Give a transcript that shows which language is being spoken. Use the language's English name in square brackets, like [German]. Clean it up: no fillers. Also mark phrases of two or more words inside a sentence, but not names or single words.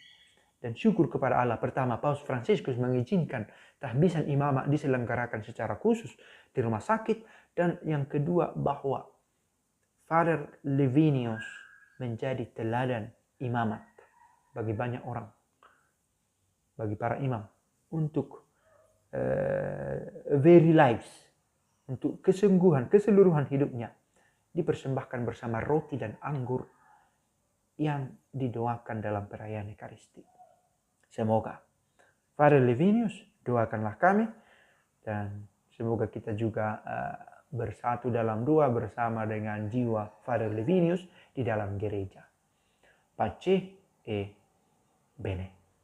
[Indonesian] Dan syukur kepada Allah, pertama Paus Fransiskus mengizinkan tahbisan imamat diselenggarakan secara khusus di rumah sakit, dan yang kedua bahwa Father Livinus menjadi teladan imamat bagi banyak orang, bagi para imam, untuk [English] very lives, [Indonesian] untuk kesungguhan, keseluruhan hidupnya dipersembahkan bersama roti dan anggur yang didoakan dalam perayaan Ekaristi. Semoga Father Livinus doakanlah kami, dan semoga kita juga bersatu dalam doa bersama dengan jiwa Father Livinus di dalam gereja. [Italian] Pace e Bene.